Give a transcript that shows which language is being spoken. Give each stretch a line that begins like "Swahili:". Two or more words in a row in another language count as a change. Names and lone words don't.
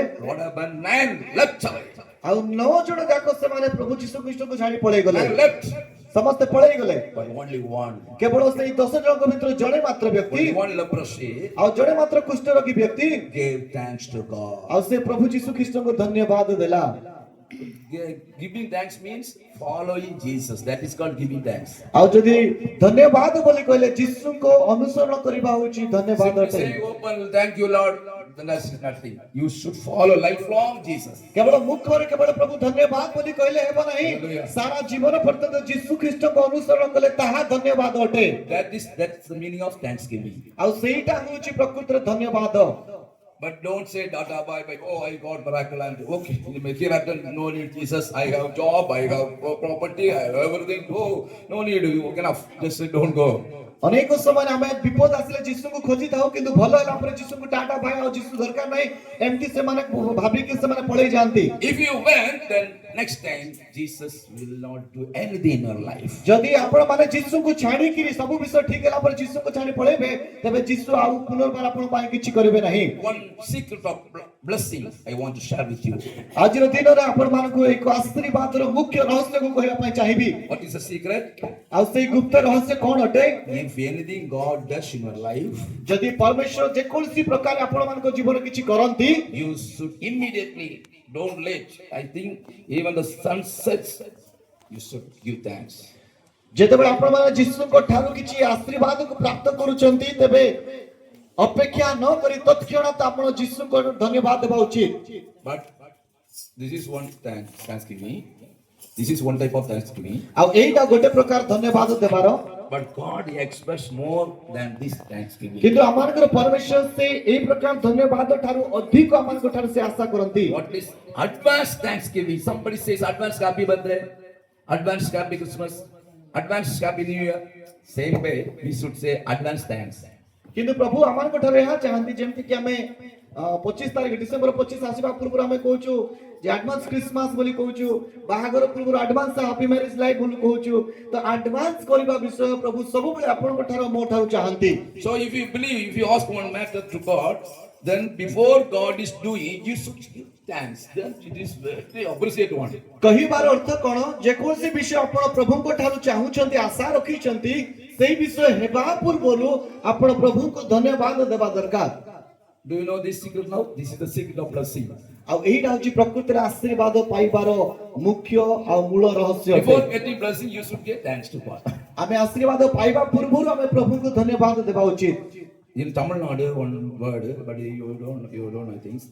English: What happened? 9 left away.
Odia: ଆଉ 9 ଜଣ ଯାକ ସେମାନେ ପ୍ରଭୁ ଯୀଶୁ ଖ୍ରୀଷ୍ଟଙ୍କୁ ଛାଡ଼ି ପଳେଇ ଗଲେ।
English: 9 left,
Odia: ସମସ୍ତେ ପଳେଇ ଗଲେ।
English: but only one.
Odia: କେବଳ ସେଇ 10 ଜଣଙ୍କ ଭିତରୁ ଜଣେ ମାତ୍ର ବ୍ୟକ୍ତି,
English: Only one leprosy
Odia: ଆଉ ଜଣେ ମାତ୍ର କୁଷ୍ଠରୋଗୀ ବ୍ୟକ୍ତି,
English: gave thanks to God.
Odia: ଆଉ ସେ ପ୍ରଭୁ ଯୀଶୁ ଖ୍ରୀଷ୍ଟଙ୍କୁ ଧନ୍ୟବାଦ ଦେଲା।
English: Giving thanks means following Jesus. That is called giving thanks.
Odia: ଆଉ ଯଦି ଧନ୍ୟବାଦ ବୋଲି କହିଲେ ଯୀଶୁଙ୍କ ଅନୁସରଣ କରିବା ହେଉଛି ଧନ୍ୟବାଦ
English: Simply
Odia: ଅଟେ।
English: say open, thank you Lord. Then that's nothing. You should follow lifelong Jesus.
Odia: କେବଳ ମୁଖରେ କେବଳ ପ୍ରଭୁ ଧନ୍ୟବାଦ ବୋଲି କହିଲେ ହେବ ନାହିଁ। Hallelujah. ସାରା ଜୀବନ ପର୍ଯ୍ୟନ୍ତ ଯୀଶୁ ଖ୍ରୀଷ୍ଟଙ୍କ ଅନୁସରଣ କଲେ ତାହା ଧନ୍ୟବାଦ ଅଟେ।
English: That's the meaning of thanksgiving.
Odia: ଆଉ ସେଇଟା ହେଉଛି ପ୍ରକୃତରେ ଧନ୍ୟବାଦ।
English: But don't say data bye. Oh, I got miracle and okay. Here I don't no need Jesus. I have job. I have property. I have everything. Oh, no need. You enough. Just don't go.
Odia: ଅନେକ ସମୟରେ ଆମେ ବିପଦ ଆସିଲେ ଯୀଶୁଙ୍କୁ ଖୋଜିଥାଉ କିନ୍ତୁ ଭଲ ହେଲା ପରେ ଯୀଶୁଙ୍କୁ ଟାଟା ଭାଇ ଆଉ ଯୀଶୁ ଦରକାର ନାହିଁ ଏମିତି ସେମାନେ ଭାବିକି ସେମାନେ ପଳେଇ ଯାଆନ୍ତି।
English: If you went, then next time Jesus will not do anything in your life.
Odia: ଯଦି ଆପଣ ମାନେ ଯୀଶୁଙ୍କୁ ଛାଡ଼ିକିରି ସବୁ ବିଷୟ ଠିକ ହେଲା ପରେ ଯୀଶୁଙ୍କୁ ଛାଡ଼ି ପଳେଇବେ ତେବେ ଯୀଶୁ ଆଉ ପୁନର୍ବାର ଆପଣଙ୍କ ପାଇଁ କିଛି କରିବେ ନାହିଁ।
English: One secret of blessing I want to share with you.
Odia: ଆଜିର ଦିନରେ ଆପଣମାନଙ୍କୁ ଏକ ଆଶୀର୍ବାଦର ମୁଖ୍ୟ ରହସ୍ୟକୁ କହିବା ପାଇଁ ଚାହିଁବି।
English: What is the secret?
Odia: ଆଉ ସେଇ ଗୁପ୍ତ ରହସ୍ୟ କ'ଣ ଅଟେ?
English: If anything God does in your life,
Odia: ଯଦି ପରମେଶ୍ୱର ଯେକୌଣସି ପ୍ରକାର ଆପଣମାନଙ୍କ ଜୀବନରେ କିଛି କରନ୍ତି
English: you should immediately, don't let. I think even the sun sets, you should give thanks.
Odia: ଯେତେବେଳେ ଆପଣମାନେ ଯୀଶୁଙ୍କ ଠାରୁ କିଛି ଆଶୀର୍ବାଦକୁ ପ୍ରାପ୍ତ କରୁଛନ୍ତି ତେବେ ଅପେକ୍ଷା ନ କରି ତତ୍କ୍ଷଣାତ୍ ଆପଣ ଯୀଶୁଙ୍କ ଧନ୍ୟବାଦ ଦେବା ଉଚିତ।
English: But this is one thanksgiving. This is one type of thanksgiving.
Odia: ଆଉ ଏଇଟା ଗୋଟେ ପ୍ରକାର ଧନ୍ୟବାଦ ଦେବାର
English: But God expects more than this thanksgiving.
Odia: କିନ୍ତୁ ଆମମାନଙ୍କର ପରମେଶ୍ୱର ସେ ଏଇ ପ୍ରକାର ଧନ୍ୟବାଦ ଠାରୁ ଅଧିକ ଆମମାନଙ୍କ ଠାରୁ ସେ ଆଶା କରନ୍ତି।
English: What is advanced thanksgiving? Somebody says advanced happy birthday, advanced happy Christmas, advanced happy New Year. Same way, we should say advanced thanks.
Odia: କିନ୍ତୁ ପ୍ରଭୁ ଆମମାନଙ୍କ ଠାରୁ ଏହା ଚାହାନ୍ତି ଯେମିତି କି ଆମେ 25 ତାରିଖ ଡିସେମ୍ବର 25 ଆସିବା ପୂର୍ବରୁ ଆମେ କହୁଛୁ ଯେ
English: advance Christmas
Odia: ବୋଲି କହୁଛୁ ବାହାଘର ପୂର୍ବରୁ
English: advance happy marriage life
Odia: ବୋଲି କହୁଛୁ ତ ଆଡଭାନ୍ସ କରିବା ବିଷୟ ପ୍ରଭୁ ସବୁବେଳେ ଆପଣଙ୍କ ଠାରୁ ମୋ ଠାରୁ ଚାହାନ୍ତି।
English: So if you believe, if you ask one matter to God, then before God is doing, you should give thanks. Then it is very appreciate one.
Odia: କହିବାର ଅର୍ଥ କ'ଣ ଯେକୌଣସି ବିଷୟ ଆପଣ ପ୍ରଭୁଙ୍କ ଠାରୁ ଚାହୁଁଛନ୍ତି ଆଶା ରଖିଛନ୍ତି ସେଇ ବିଷୟ ହେବା ପୂର୍ବରୁ ଆପଣ ପ୍ରଭୁଙ୍କୁ ଧନ୍ୟବାଦ ଦେବା ଦରକାର।
English: Do you know this secret now? This is the secret of blessing.
Odia: ଆଉ ଏଇଟା ହଉଛି ପ୍ରକୃତିରେ ଆଶୀର୍ବାଦ ପାଇବାର ମୁଖ୍ୟ ଆଉ ମୂଳ ରହସ୍ୟ।
English: Before getting blessing, you should give thanks to God.
Odia: ଆମେ ଆଶୀର୍ବାଦ ପାଇବା ପୂର୍ବରୁ ଆମେ ପ୍ରଭୁଙ୍କୁ ଧନ୍ୟବାଦ ଦେବା ଉଚିତ।
English: In Tamil Nadu, one word, but you don't know things.